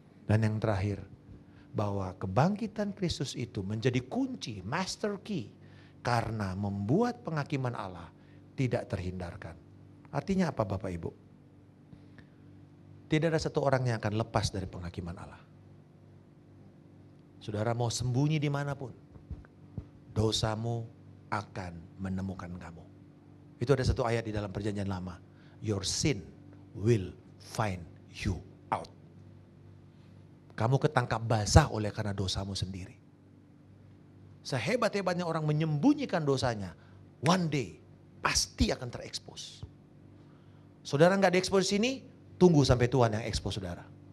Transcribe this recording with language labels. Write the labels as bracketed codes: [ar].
[id] Dan yang terakhir, bahwa kebangkitan Kristus itu menjadi kunci, master key, karena membuat penghakiman Allah tidak terhindarkan. Artinya apa Bapak Ibu? Tidak ada satu orang yang akan lepas dari penghakiman Allah. Saudara mau sembunyi dimanapun, dosamu akan menemukan kamu. Itu ada satu ayat di dalam Perjanjian Lama. [en] Your sin will find you out. [id] Kamu ketangkap basah oleh karena dosamu sendiri. Sehebat-hebatnya orang menyembunyikan dosanya, [en] one day [id] pasti akan terekspos. Saudara nggak diekspos di sini, tunggu sampai Tuhan yang ekspos saudara.